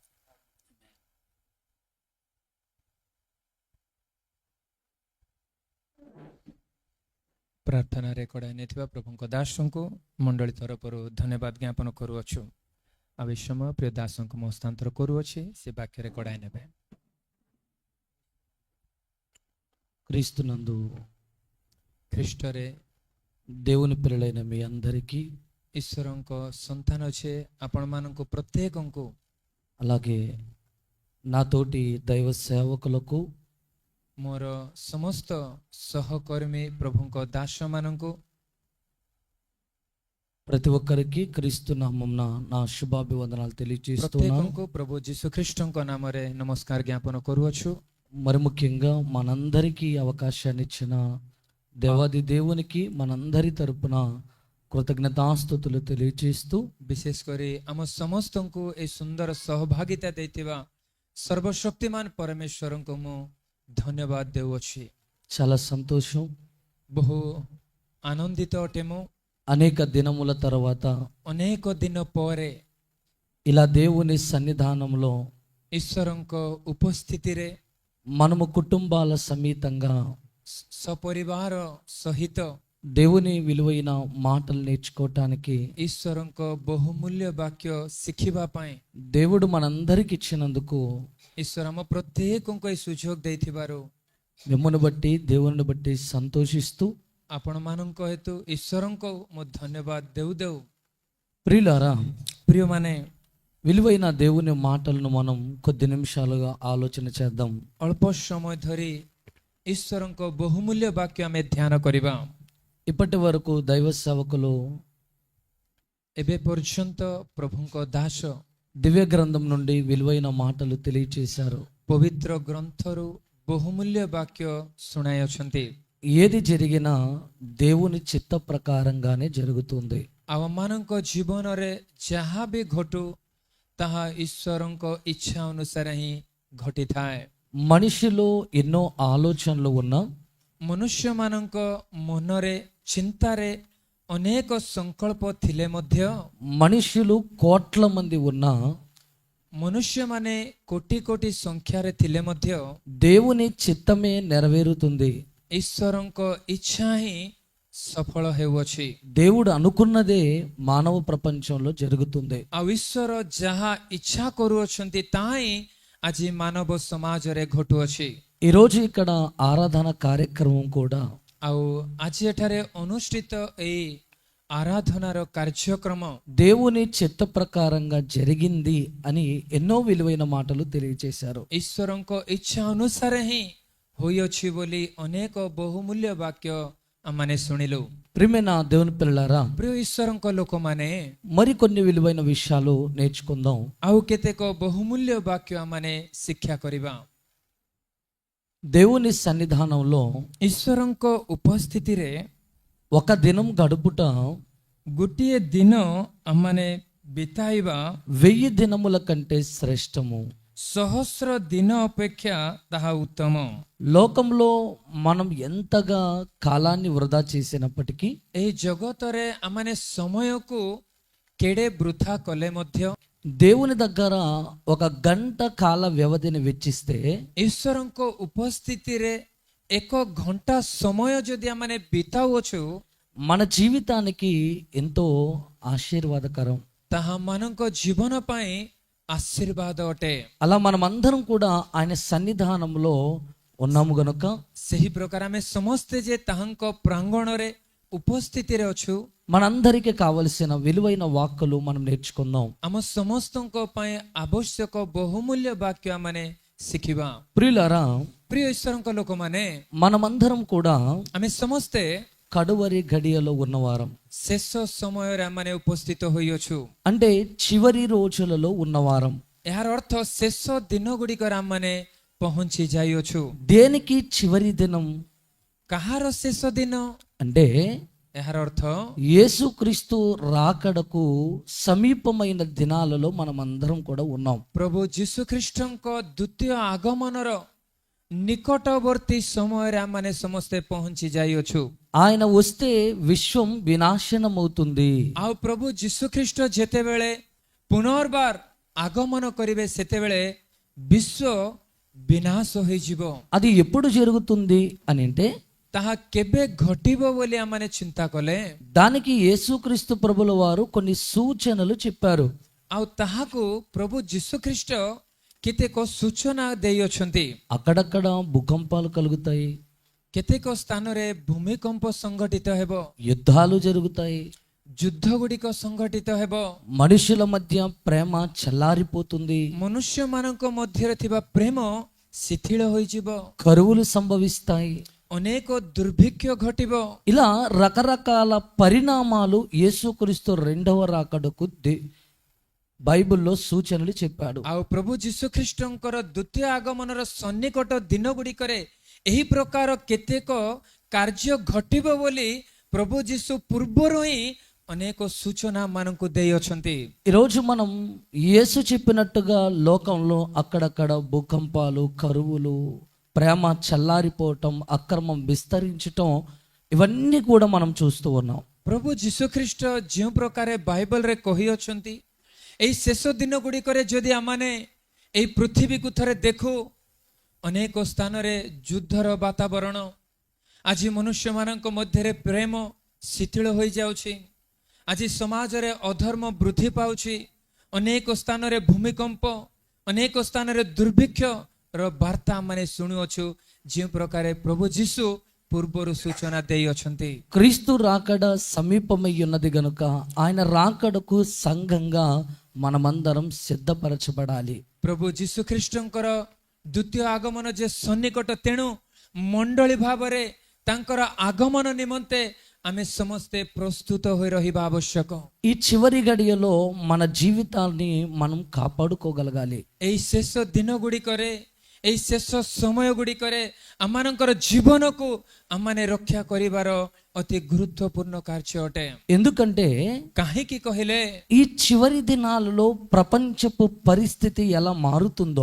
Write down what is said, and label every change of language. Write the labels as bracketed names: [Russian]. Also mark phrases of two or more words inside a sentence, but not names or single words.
[Odia] ପ୍ରାର୍ଥନାରେ କଢ଼ାଇ ନେଇଥିବା ପ୍ରଭୁଙ୍କ ଦାସଙ୍କୁ ମଣ୍ଡଳୀ ତରଫରୁ ଧନ୍ୟବାଦ ଜ୍ଞାପନ କରୁଅଛୁ। ଆଉ ଏହି ସମୟ ପ୍ରିୟ ଦାସଙ୍କୁ ମୁଁ ହସ୍ତାନ୍ତର କରୁଅଛି, ସେ ବାକ୍ୟରେ କଢ଼ାଇ ନେବେ। [Telugu] క్రీస్తునందు [Odia] ଖ୍ରୀଷ୍ଟରେ [Telugu] దేవుని పిల్లలైన మీ అందరికీ, [Odia] ଈଶ୍ୱରଙ୍କ ସନ୍ତାନ ଅଛି ଆପଣମାନଙ୍କୁ ପ୍ରତ୍ୟେକଙ୍କୁ, [Telugu] అలాగే నాతోటి దైవ సేవకులకు, [Odia] ମୋର ସମସ୍ତ ସହକର୍ମୀ ପ୍ରଭୁଙ୍କ ଦାସମାନଙ୍କୁ, [Telugu] ప్రతి ఒక్కరికి క్రీస్తు నామమున నా శుభాభివందనాలు తెలియజేస్తున్నాను. [Odia] ପ୍ରତ୍ୟେକଙ୍କୁ ପ୍ରଭୁ ଯୀଶୁଖ୍ରୀଷ୍ଟଙ୍କ ନାମରେ ନମସ୍କାର ଜ୍ଞାପନ କରୁଅଛୁ। [Telugu] మరి ముఖ్యంగా మనందరికీ అవకాశాన్ని ఇచ్చిన దేవాది దేవునికి మనందరి తరపున కృతజ్ఞతాస్తుతులు తెలియజేస్తూ, [Odia] ବିଶେଷ କରି ଆମ ସମସ୍ତଙ୍କୁ ଏହି ସୁନ୍ଦର ସହଭାଗିତା ଦେଇଥିବା ସର୍ବଶକ୍ତିମାନ ପରମେଶ୍ୱରଙ୍କୁ ମୁଁ ଧନ୍ୟବାଦ ଦେଉଅଛି। [Telugu] చాలా సంతోషం. [Odia] ବହୁ ଆନନ୍ଦିତ ଅଟେ ମୁଁ। [Telugu] అనేక దినముల తర్వాత [Odia] ଅନେକ ଦିନ ପରେ [Telugu] ఇలా దేవుని సన్నిధానంలో [Odia] ଈଶ୍ୱରଙ୍କ ଉପସ୍ଥିତିରେ [Telugu] మనము కుటుంబాల సమేతంగా [Odia] ସପରିବାର ସହିତ [Telugu] దేవుని విలువైన మాటలు నేర్చుకోవటానికి [Odia] ଈଶ୍ୱରଙ୍କ ବହୁମୂଲ୍ୟ ବାକ୍ୟ ଶିଖିବା ପାଇଁ [Telugu] దేవుడు మనందరికి ఇచ్చినందుకు [Odia] ଈଶ୍ୱର ଆମ ପ୍ରତ୍ୟେକଙ୍କୁ ଏହି ସୁଯୋଗ ଦେଇଥିବାରୁ [Telugu] మిమ్మల్ని బట్టి దేవుని బట్టి సంతోషిస్తూ, [Odia] ଆପଣମାନଙ୍କ ହେତୁ ଈଶ୍ୱରଙ୍କୁ ମୁଁ ଧନ୍ୟବାଦ ଦେଉ ଦେଉ [Telugu] ప్రియులారా, [Odia] ପ୍ରିୟମାନେ, [Telugu] విలువైన దేవుని మాటలను మనం కొద్ది నిమిషాలుగా ఆలోచన చేద్దాం. [Odia] ଅଳ୍ପ ସମୟ ଧରି ଈଶ୍ୱରଙ୍କ ବହୁମୂଲ୍ୟ ବାକ୍ୟ ଆମେ ଧ୍ୟାନ କରିବା। [Telugu] ఇప్పటి వరకు దైవ సేవకులు [Odia] ଏବେ ପର୍ଯ୍ୟନ୍ତ ପ୍ରଭୁଙ୍କ ଦାସ [Telugu] దివ్య గ్రంథం నుండి విలువైన మాటలు తెలియచేశారు. [Odia] ପବିତ୍ର ଗ୍ରନ୍ଥରୁ ବହୁମୂଲ୍ୟ ବାକ୍ୟ ଶୁଣାଇଅଛନ୍ତି। [Telugu] ఏది జరిగినా దేవుని చిత్త ప్రకారంగానే జరుగుతుంది. [Odia] ଆଉ ଆମମାନଙ୍କ ଜୀବନରେ ଯାହା ବି ଘଟୁ ତାହା ଈଶ୍ୱରଙ୍କ ଇଚ୍ଛା ଅନୁସାରେ ହିଁ ଘଟିଥାଏ। [Telugu] మనిషిలో ఎన్నో ఆలోచనలు ఉన్నా, [Odia] ମନୁଷ୍ୟମାନଙ୍କ ମନରେ ଚିନ୍ତାରେ ଅନେକ ସଂକଳ୍ପ ଥିଲେ ମଧ୍ୟ, [Telugu] మనుషులు కోట్ల మంది ఉన్నా, [Odia] ମନୁଷ୍ୟମାନେ କୋଟି କୋଟି ସଂଖ୍ୟାରେ ଥିଲେ ମଧ୍ୟ [Telugu] దేవుని చిత్తమే నెరవేరుతుంది. [Odia] ଈଶ୍ୱରଙ୍କ ଇଚ୍ଛା ହିଁ ସଫଳ ହେଉଅଛି। [Telugu] దేవుడు అనుకున్నదే మానవ ప్రపంచంలో జరుగుతుంది. [Odia] ଆଉ ଈଶ୍ୱର ଯାହା ଇଚ୍ଛା କରୁଅଛନ୍ତି ତାହା ହିଁ ଆଜି ମାନବ ସମାଜରେ ଘଟୁଅଛି। [Telugu] ఈరోజు ఇక్కడ ఆరాధన కార్యక్రమం కూడా [Odia] ଆଉ ଆଜି ଏଠାରେ ଅନୁଷ୍ଠିତ ଏହି ఆరాధనాର କାର୍ଯ୍ୟକ୍ରମ [Telugu] దేవుని చిత్త ప్రకారంగా జరిగింది అని ఎన్నో విలువైన మాటలు తెలియజేశారు. [Odia] ଈଶ୍ୱରଙ୍କ ଇଚ୍ଛା ଅନୁସାରେ ହିଁ ହୋଇଅଛି ବୋଲି ଅନେକ ବହୁମୂଲ୍ୟ ବାକ୍ୟ ଆମମାନେ ଶୁଣିଲୁ। [Telugu] ప్రియమైన దేవుని పిల్లలారా, [Odia] ପ୍ରିୟ ଈଶ୍ୱରଙ୍କ ଲୋକମାନେ, [Telugu] మరికొన్ని విలువైన విషయాలు నేర్చుకుందాం. [Odia] ଆଉ କେତେକ ବହୁମୂଲ୍ୟ ବାକ୍ୟ ଆମମାନେ ଶିକ୍ଷା କରିବା। [Telugu] దేవుని సన్నిధానంలో [Odia] ଈଶ୍ୱରଙ୍କ ଉପସ୍ଥିତିରେ [Telugu] ఒక దినం గడుపుట [Odia] ଗୋଟିଏ ଦିନ ଆମମାନେ ବିତାଇବା [Telugu] 1000 దినముల కంటే శ్రేష్టము. [Odia] ସହସ୍ର ଦିନ ଅପେକ୍ଷା ତାହା ଉତ୍ତମ। [Telugu] లోకంలో మనం ఎంతగా కాలాన్ని వృధా చేసినప్పటికీ [Odia] ଏହି ଜଗତରେ ଆମମାନେ ସମୟକୁ କେଡ଼େ ବୃଥା କଲେ ମଧ୍ୟ [Telugu] దేవుని దగ్గర ఒక గంట కాల వ్యవధిని వెచ్చిస్తే [Odia] ଈଶ୍ୱରଙ୍କ ଉପସ୍ଥିତିରେ 1 ଘଣ୍ଟା ସମୟ ଯଦି ଆମମାନେ ବିତାଉଅଛୁ, [Telugu] మన జీవితానికి ఎంతో ఆశీర్వాదకరం. [Odia] ତାହା ମାନଙ୍କ ଜୀବନ ପାଇଁ ఆశీర్వాଦ ଅଟେ। [Telugu] అలా మనమందరం కూడా ఆయన సన్నిధానంలో ఉన్నాము గనుక [Odia] ସେହି ପ୍ରକାର ଆମେ ସମସ୍ତେ ଯେ ତାହାଙ୍କ ପ୍ରାଙ୍ଗଣରେ ଉପସ୍ଥିତିରେ ଅଛୁ, [Telugu] మనందరికీ కావలసిన విలువైన వాక్కులు మనం నేర్చుకుందాం. [Odia] ଆମ ସମସ୍ତଙ୍କ ପାଇଁ ଆବଶ୍ୟକ ବହୁମୂଲ୍ୟ ବାକ୍ୟ ଆମମାନେ ଶିଖିବା। [Telugu] ప్రియులారా, [Odia] ପ୍ରିୟ ଈଶ୍ୱରଙ୍କ ଲୋକମାନେ, [Telugu] మనమందరం కూడా [Odia] ଆମେ ସମସ୍ତେ [Telugu] కడువరి గడియలో ఉన్నవారం. [Odia] ଶେଷ ସମୟରେ ଆମମାନେ ଉପସ୍ଥିତ ହୋଇଅଛୁ। [Telugu] అంటే చివరి రోజులలో ఉన్నవారం. [Odia] ଏହାର ଅର୍ଥ ଶେଷ ଦିନ ଗୁଡ଼ିକରେ ଆମମାନେ ପହଞ୍ଚି ଯାଇଅଛୁ। [Telugu] దేనికి చివరి దినం [Odia] କାହାର ଶେଷ ଦିନ? [Telugu] అంటే [Odia] ଏହାର ଅର୍ଥ [Telugu] యేసుక్రీస్తు రాకడకు సమీపమైన దినాలలో మనం అందరం కూడా ఉన్నాం. [Odia] ପ୍ରଭୁ ଯୀଶୁଖ୍ରୀଷ୍ଟଙ୍କ ଦ୍ୱିତୀୟ ଆଗମନର ନିକଟବର୍ତ୍ତୀ ସମୟରେ ଆମମାନେ ସମସ୍ତେ ପହଞ୍ଚି ଯାଇଅଛୁ। [Telugu] ఆయన వస్తే విశ్వం వినాశనమవుతుంది. [Odia] ଆଉ ପ୍ରଭୁ ଯୀଶୁଖ୍ରୀଷ୍ଟ ଯେତେବେଳେ ପୁନର୍ବାର ଆଗମନ କରିବେ, ସେତେବେଳେ ବିଶ୍ୱ ବିନାଶ ହୋଇଯିବ। [Telugu] అది ఎప్పుడు జరుగుతుంది అని అంటే [Odia] ତାହା କେବେ ଘଟିବ ବୋଲି ଆମମାନେ ଚିନ୍ତା କଲେ, [Telugu] దానికి యేసుక్రీస్తు ప్రభుల వారు కొన్ని సూచనలు చెప్పారు. [Odia] ଆଉ ତାହାକୁ ପ୍ରଭୁ ଯୀଶୁଖ୍ରୀଷ୍ଟ କେତେକ ସୂଚନା ଦେଇଅଛନ୍ତି। [Telugu] అక్కడక్కడ భూకంపాలు కలుగుతాయి, [Odia] କେତେକ ସ୍ଥାନରେ ଭୂମିକମ୍ପ ସଂଘଟିତ ହେବ, [Telugu] యుద్ధాలు జరుగుతాయి, [Odia] ଯୁଦ୍ଧ ଗୁଡ଼ିକ ସଂଘଟିତ ହେବ, [Telugu] మనుషుల మధ్య ప్రేమ చల్లారిపోతుంది, [Odia] ମନୁଷ୍ୟମାନଙ୍କ ମଧ୍ୟରେ ଥିବା ପ୍ରେମ ଶିଥିଳ ହୋଇଯିବ, [Telugu] కరువులు సంభవిస్తాయి. [Odia] ଅନେକ ଦୁର୍ଭିକ୍ଷ ଘଟିବ। [Telugu] ఇలా రకరకాల పరిణామాలు యేసుక్రీస్తు రెండవ రాకడకు బైబిల్లో సూచనలు చెప్పాడు. [Odia] ଆଉ ପ୍ରଭୁ ଯୀଶୁଖ୍ରୀଷ୍ଟଙ୍କର ଦ୍ୱିତୀୟ ଆଗମନର ସନ୍ନିକଟ ଦିନ ଗୁଡ଼ିକରେ ଏହି ପ୍ରକାର କେତେକ କାର୍ଯ୍ୟ ଘଟିବ ବୋଲି ପ୍ରଭୁ ଯୀଶୁ ପୂର୍ବରୁ ହିଁ ଅନେକ ସୂଚନା ମାନଙ୍କୁ ଦେଇଅଛନ୍ତି। [Telugu] ఈరోజు మనం యేసు చెప్పినట్టుగా లోకంలో అక్కడక్కడ భూకంపాలు, కరువులు, ప్రేమ చల్లారిపోవటం, అక్రమం విస్తరించటం, ఇవన్నీ కూడా మనం చూస్తూ ఉన్నాం. [Odia] ପ୍ରଭୁ ଯୀଶୁଖ୍ରୀଷ୍ଟ ଯେଉଁ ପ୍ରକାର ବାଇବଲରେ କହିଅଛନ୍ତି, ଏହି ଶେଷ ଦିନ ଗୁଡ଼ିକରେ ଯଦି ଆମମାନେ ଏହି ପୃଥିବୀକୁ ଥରେ ଦେଖୁ, ଅନେକ ସ୍ଥାନରେ ଯୁଦ୍ଧର ବାତାବରଣ, ଆଜି ମନୁଷ୍ୟମାନଙ୍କ ମଧ୍ୟରେ ପ୍ରେମ ଶିଥିଳ ହୋଇଯାଉଛି, ଆଜି ସମାଜରେ ଅଧର୍ମ ବୃଦ୍ଧି ପାଉଛି, ଅନେକ ସ୍ଥାନରେ ଭୂମିକମ୍ପ, ଅନେକ ସ୍ଥାନରେ ଦୁର୍ଭିକ୍ଷର ବାର୍ତ୍ତା ଆମମାନେ ଶୁଣୁଅଛୁ, ଯେଉଁ ପ୍ରକାର ପ୍ରଭୁ ଯୀଶୁ ପୂର୍ବରୁ ସୂଚନା ଦେଇଅଛନ୍ତି। [Telugu] క్రీస్తు రాకడ సమీపమై ఉన్నది గనుక ఆయన రాకడకు సంఘంగా మనమందరం సిద్ధపరచబడాలి. [Odia] ପ୍ରଭୁ ଯୀଶୁଖ୍ରୀଷ୍ଟଙ୍କର ଦ୍ୱିତୀୟ ଆଗମନ ଯେ ସନ୍ନିକଟ, ତେଣୁ ମଣ୍ଡଳୀ ଭାବରେ ତାଙ୍କର ଆଗମନ ନିମନ୍ତେ ଆମେ ସମସ୍ତେ ପ୍ରସ୍ତୁତ ହୋଇ ରହିବା ଆବଶ୍ୟକ। [Telugu] ఈ చివరి గడియలో మన జీవితాన్ని మనం కాపాడుకోగలగాలి. [Odia] ଏହି ଶେଷ ଦିନ ଗୁଡ଼ିକରେ, ଏହି ଶେଷ ସମୟ ଗୁଡ଼ିକରେ ଆମମାନଙ୍କର ଜୀବନକୁ ଆମମାନେ ରକ୍ଷା କରିବାର ଅତି ଗୁରୁତ୍ୱପୂର୍ଣ୍ଣ କାର୍ଯ୍ୟ ଅଟେ। [Telugu] ఎందుకంటే [Odia] କାହିଁକି କହିଲେ, [Telugu] ఈ చివరి దినాలలో ప్రపంచపు పరిస్థితి ఎలా మారుతుందో,